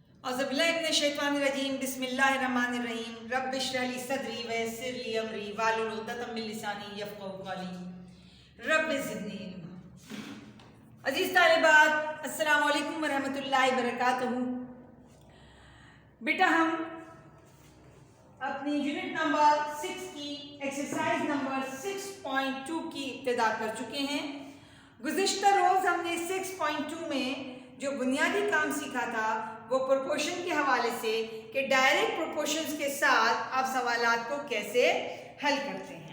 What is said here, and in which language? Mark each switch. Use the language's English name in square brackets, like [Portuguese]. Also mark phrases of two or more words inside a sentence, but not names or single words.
[Arabic] أعوذ بالله من الشيطان الرجيم بسم الله الرحمن الرحيم رب اشرح لي صدري ويسر لي أمري واحلل عقدة من لساني يفقهوا قولي رب زدني علما. [Urdu] عزیز طالبات, [Arabic] السلام عليكم ورحمة الله وبركاته. [Urdu] بیٹا، ہم اپنی [English] unit number [Urdu] 6 کی [English] exercise number 6.2 [Urdu] کی ابتدا کر چکے ہیں. گزشتہ روز ہم نے 6.2 میں جو بنیادی کام سیکھا تھا وہ پروپورشن کے حوالے سے کہ [English] direct proportions [Urdu] کے ساتھ آپ سوالات کو کیسے حل کرتے ہیں.